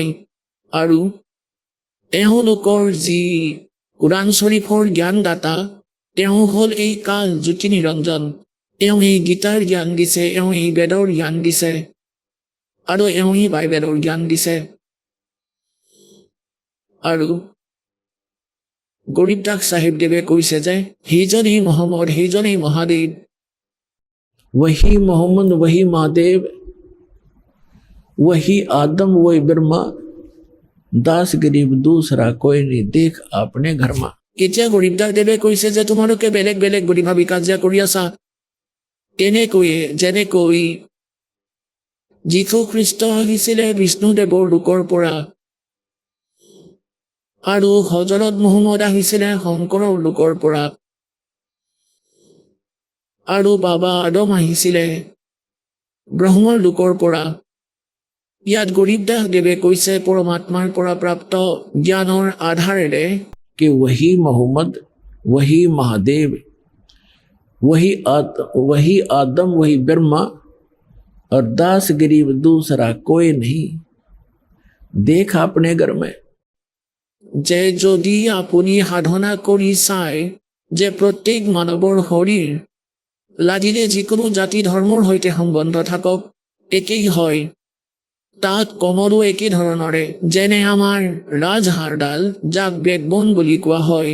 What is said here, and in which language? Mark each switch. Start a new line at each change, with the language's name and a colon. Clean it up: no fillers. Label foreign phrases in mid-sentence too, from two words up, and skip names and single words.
Assamese: আৰু এওঁলোকৰ যি কোৰাণ শ্বৰীফৰ জ্ঞানদাতা, তেওঁ হ'ল এই কাল জ্যোতি নিৰঞ্জন। এওঁ এই গীতাৰ জ্ঞান দিছে, এওঁ এই বেদৰ জ্ঞান দিছে, আৰু এওঁ এই বাইবেলৰ জ্ঞান দিছে। আৰু গৰীবদাস চাহিবদেৱে কৈছে যে সেইজনেই মহম্মদ, সেইজনেই মহাদেৱ।
Hindi: वही मोहम्मद, वही महादेव, वही आदम, वही ब्रह्मा, दास गरीब दूसरा कोई नहीं, देख अपने घर में।
Assamese: এতিয়া গৰীবদাস দেৱে কৈছে যে তোমালোকে বেলেগ বেলেগ বুলি ভাবি কাজিয়া কৰি আছা। তেনেকৈয়ে যেনেকৈ যীশু খ্ৰীষ্ট আহিছিলে বিষ্ণুদেৱৰ লোকৰ পৰা, আৰু হজৰত মুহাম্মদ আহিছিলে শংকৰৰ লোকৰ পৰা, আৰু বাবা আদম আহিছিলে ব্ৰহ্মৰ লোকৰ পৰা। ইয়াত গৰীবদাস দেৱে কৈছে পৰমাত্মাৰ পৰা প্ৰাপ্ত জ্ঞানৰ আধাৰেৰে
Hindi: कि वही मोहम्मद, वही महादेव, वही आदम, वही ब्रह्मा, और दास गरीब दूसरा कोई नहीं, देख अपने घर में।
Assamese: যে যদি আপুনি সাধনা কৰি চায় যে প্ৰত্যেক মানৱৰ শৰীৰ লাগিলে যিকোনো জাতি ধৰ্মৰ সৈতে সম্বন্ধ থাকক একেই হয়, তাত কমৰো একে ধৰণৰে। যেনে আমাৰ ৰাজহাড়ডাল, যাক বেকবন বুলি কোৱা হয়।